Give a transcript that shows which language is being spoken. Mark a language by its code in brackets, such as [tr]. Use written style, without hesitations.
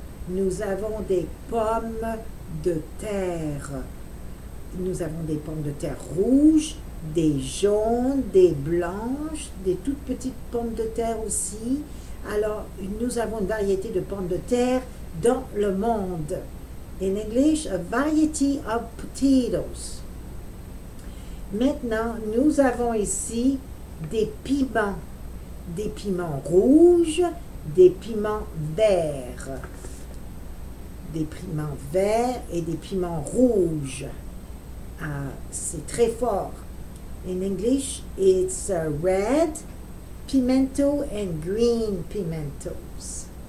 [fr] Nous avons des pommes de terre. Nous avons des pommes de terre rouges, des jaunes, des blanches, des toutes petites pommes de terre aussi. Alors, nous avons une variété de pommes de terre dans le monde. [en] In English, a variety of potatoes. [fr] Maintenant, nous avons ici des piments rouges, des piments verts, des piments verts et des piments rouges. C'est très fort. [en] In English, it's red pimento and green pimentos.